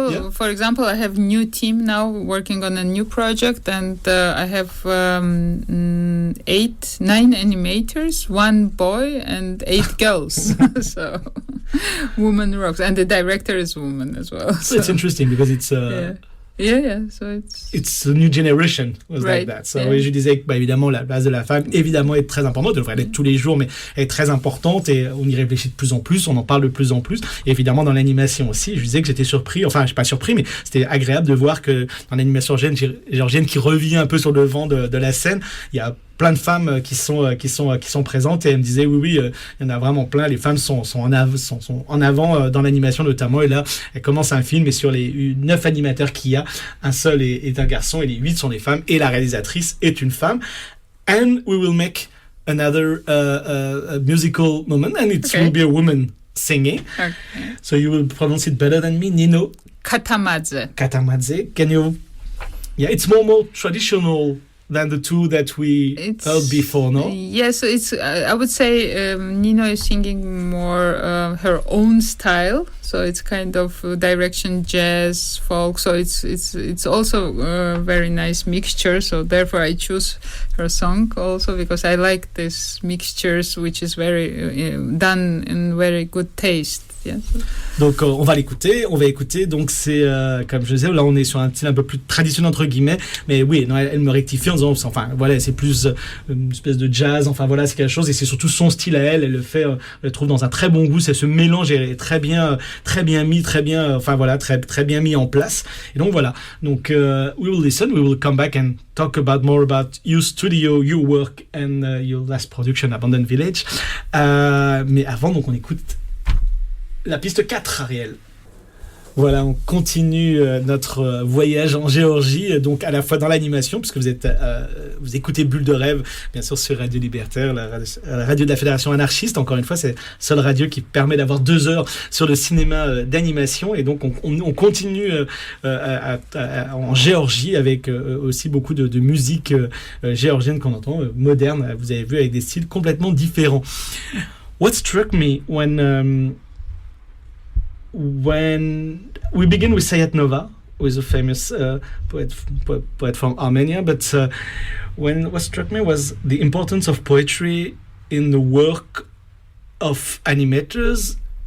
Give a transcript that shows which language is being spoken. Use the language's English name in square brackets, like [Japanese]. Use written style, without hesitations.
[English] For example, I have a new team now working on a new project, and I have 9 animators, 1 boy and 8 girls. So woman rocks, and the director is woman as well. So it's interesting because it's So it's a new generation like that. [French] So je disais que évidemment la place de la femme évidemment est très importante, elle devrait l'être tous les jours, mais elle est très importante et on y réfléchit de plus en plus, on en parle de plus en plus. Et évidemment dans l'animation aussi, je disais que j'étais surpris, enfin je suis pas surpris, mais c'était agréable de voir que dans l'animation géorgienne qui revient un peu sur le vent de la scène, il y a plein de femmes qui sont présentes, et elle me disait oui, il y en a vraiment plein. Les femmes sont en avant dans l'animation notamment, et là elle commence un film et sur les 9 animateurs qu'il y a, un seul est un garçon et les 8 sont des femmes, et la réalisatrice est une femme. [English] And we will make another musical moment, and it will be a woman singing. Okay. So you will pronounce it better than me. Nino Katamadze. Can you? Yeah, it's more traditional than the two that we heard before, no? Yes, it's. I would say Nino is singing more her own style, so it's kind of direction jazz, folk. So it's also a very nice mixture. So therefore, I choose her song also because I like this mixtures, which is very done in very good taste. Yes. [French] Donc on va écouter. Donc c'est comme je disais, là on est sur un style un peu plus traditionnel entre guillemets, mais oui, non, elle me rectifie en disant c'est plus une espèce de jazz, c'est quelque chose, et c'est surtout son style à elle le fait, elle le trouve dans un très bon goût, c'est ce mélange est très bien mis, très bien mis en place. Et donc voilà, [English] we will listen, we will come back and talk more about your studio, your work and your last production, Abandoned Village. [French] Mais avant, donc on écoute la piste 4, Ariel. Voilà, on continue notre voyage en Géorgie, donc à la fois dans l'animation, puisque vous écoutez Bulle de Rêve, bien sûr sur Radio Libertaire, la radio de la Fédération anarchiste. Encore une fois, c'est la seule radio qui permet d'avoir 2 heures sur le cinéma d'animation, et donc on continue en Géorgie avec aussi beaucoup de musique géorgienne qu'on entend, moderne, vous avez vu, avec des styles complètement différents. [English] What struck me when we begin with Sayat Nova, who is a famous poet from Armenia, but what struck me was the importance of poetry in the work of animators